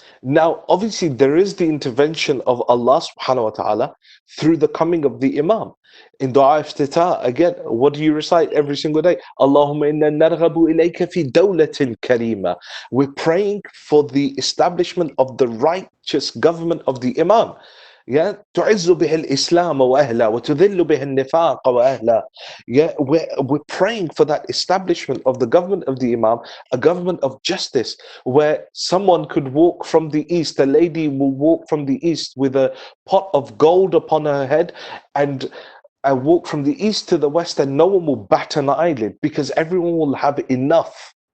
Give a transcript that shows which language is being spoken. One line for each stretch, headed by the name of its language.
English: Now, obviously, there is the intervention of Allah Subhanahu wa Taala through the coming of the Imam. In Dua Iftitah, again, what do you recite every single day?
Arabic: Allahumma inna narghabu ilayka fi dawlatin karima.
English: We're praying for the establishment of the righteous government of the Imam.
Arabic: Yeah, تعز بها الإسلام وأهله وتذل بها النفاق وأهله.
English: Yeah, we're praying for that establishment of the government of the Imam, a government of justice, where someone could walk from the east, a lady will walk from the east with a pot of gold upon her head, and I walk from the east to the west, and no one will bat an eyelid because everyone will have enough.